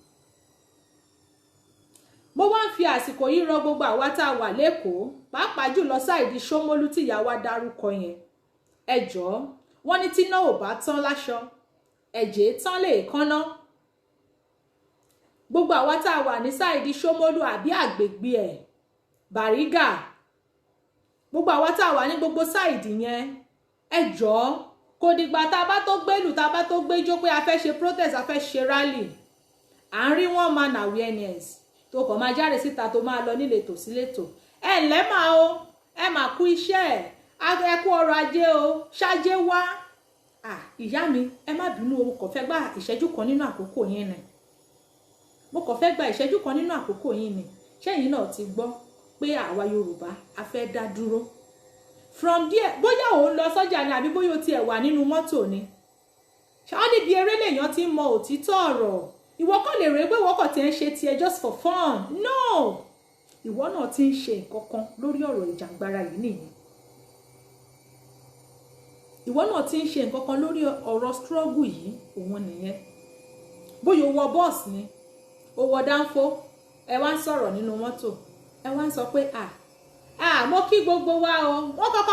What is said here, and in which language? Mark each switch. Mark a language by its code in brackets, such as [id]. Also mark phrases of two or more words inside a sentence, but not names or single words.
[yo] mo wá ń fi àsìkò yìí rọ gbogbo àwa tá a wà lẹ́kọ̀ọ́ pàápàá jùlọ sáìdí Ṣómólú tí ìyá wa dárúkọ yẹn ẹ jọ̀ọ́ wọ́n ní tí náà ò bá tán láṣọ ẹ̀jẹ̀ tán lè kánná gbogbo àwa tá a wà ní sáìdí Ṣómólú àbí àgbègbè ẹ̀ Bàrígà gbogbo àwa tá a wà ní gbogbo sáìdì yẹn ẹ jọ̀ọ́ kò dìgbà tá a bá tó gbélù tá a bá tó gbéjó pé a fẹ́ ṣe protest a fẹ́ ṣe rally à ń rí [en] one man awareness [yo] tó kàn máa jáde síta tó máa lọ nílé tò sílé tò ẹ ǹlẹ́ mà o ẹ mà kú iṣẹ́ ẹ kú ọrọ̀ ajé o ṣáájé wá ìyá mi ẹ má bínú o mo kàn fẹ́ gba ìṣẹ́jú kan nínú àkókò yín ni mo kàn fẹ́ gba ìṣẹ́jú kan nínú àkókò yín ni ṣẹ́yìn náà ti gbọ́ pé àwa Yorùbá a fẹ́ dá dúró [en] from there [yo] bóyá òun lọ sọ́jà ni àbí bóyá o tiẹ̀ wà nínú mọ́tò ni ṣáà níbi eré lèèyàn ti ń mọ òtítọ́ ọ̀rọ̀ ìwọ kàn lè rè pé ìwọ kàn ti ń ṣe tiẹ̀ [en] just for fun [yo] no ìwọ náà ti ń ṣe nǹkan kan lórí ọ̀rọ̀ ìjàngbara yìí nìyẹn ìwọ náà ti ń ṣe nǹkan kan lórí ọ̀rọ̀ struggle yìí òun nìyẹn bóyá o wọ bọ́ọ̀sì ni o wọ dánfó ẹ wá ń sọ̀rọ̀ nínú mọ́tò ẹ wá ń sọ pé mo kí gbogbo wa o wọ́n kọ́kọ́